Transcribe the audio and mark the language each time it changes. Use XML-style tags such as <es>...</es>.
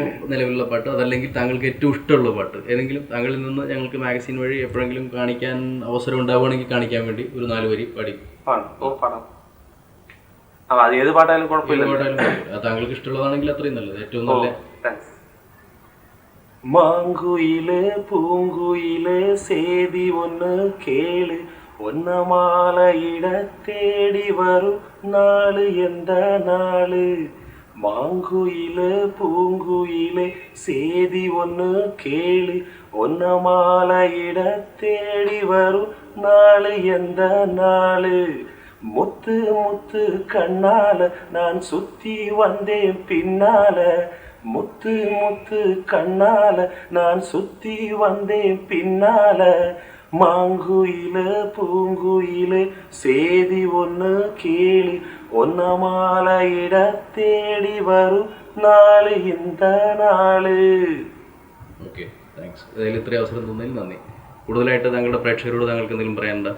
<ml>നിലവിലുള്ള പാട്ട്, അതല്ലെങ്കിൽ താങ്കൾക്ക് ഏറ്റവും ഇഷ്ടമുള്ള പാട്ട് ഏതെങ്കിലും, താങ്കളിൽ നിന്ന് ഞങ്ങൾക്ക് മാഗസീൻ വഴി എപ്പോഴെങ്കിലും കാണിക്കാൻ അവസരം ഉണ്ടാവുകയാണെങ്കിൽ കാണിക്കാൻ വേണ്ടി ഒരു 4 വരി പാടി. പാടാം. അത് ഏത് പാട്ടായാലും കുഴപ്പമില്ല. താങ്കൾക്ക് ഇഷ്ടമുള്ളതാണെങ്കിൽ അത്രയും നല്ലത്, ഏറ്റവും നല്ല.</ml> <ta>மாங்குயிலே பூங்குயிலே சேதி ஒன்று கேளு, ஒன்ன மாலையிட தேடி வரும் நாளு எந்த நாளு. மாங்குயிலே பூங்குயிலே சேதி ஒன்று கேளு, ஒன்ன மாலையிட தேடி வரும் நாளு எந்த நாளு. முத்து முத்து கண்ணால நான் சுத்தி வந்தேன் பின்னால, முத்து முத்து கண்ணால நான் சுத்தி வந்தேன் பின்னால. மாங்குயில பூங்குயில சேதி ஒன்று கேளு, ஒன்ன மாலையிட தேடி வரும் നാള് இந்த നാള്.</ta> <ml>Okay, thanks. അതിൽ ഇത്രയും അവസരം തന്നതിൽ നന്ദി. കൂടുതലായിട്ട് താങ്കളുടെ പ്രേക്ഷകരോട് താങ്കൾക്ക് എന്തെങ്കിലും പറയാനുണ്ടോ?</ml>